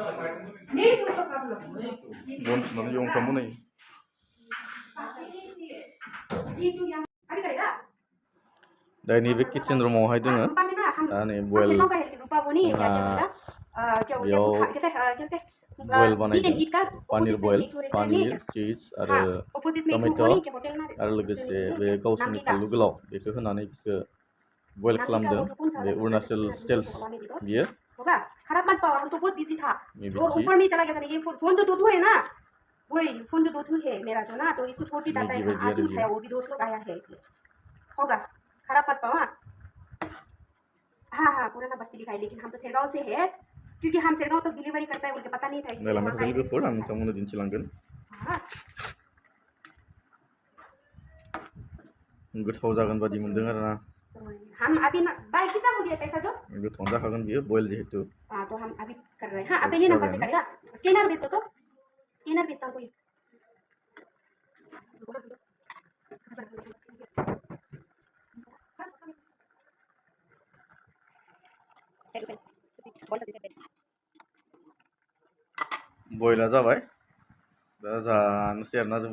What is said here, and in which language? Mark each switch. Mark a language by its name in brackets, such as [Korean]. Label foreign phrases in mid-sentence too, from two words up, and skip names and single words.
[Bodo] बन सुनानै बेयाव ओंखाम बनायो दा नैबे किचेन रुमावहाय दोङो दा नै बयल बेयाव बयल बानायदों पनिर बयल पनिर चिज आरो टमेट' आरो लोगोसे बे गावसोरनि फानलु गोलाव बेखौ होनानै बेखौ बयल खालामदों बे अरुणाचल स्टाइल्स बियो [Hindi] खराब मत पाओ, हम तो बहुत बिजी था और ऊपर में चला गया था ये फोन जो दूधू है ना वही फोन जो दूधू है मेरा जो ना तो इसको छोड़ के जाता है आज ही उठाया वो भी दोस्त लोग आया है इसलिए होगा खराब मत पाओ हाँ हाँ पुराना बस्ती दिखाई लेकिन हम तो सेरगांव से है क्योंकि हम सेरगांव तक डिलीवरी करता है बोल के पता नहीं था इसलिए [Bodo] लोगोफोर आं नोंथांमोननो दिन्थिलांगोन गोथाव जागोन बादि मोनदों आरोना [Hindi] हम अभी ना भाई कितना हो गया पैसा जो [Bodo] गोथाव जाखागोन बियो बयल जेहेतु [Hindi] हाँ तो हम अभी कर रहे हैं हाँ अब ये नंबर पे करेगा स्कैनर भेज दो तो स्कैनर भेजता हूँ कोई [Bodo] बयला जाबाय दा जानोसै आरोना जोंबो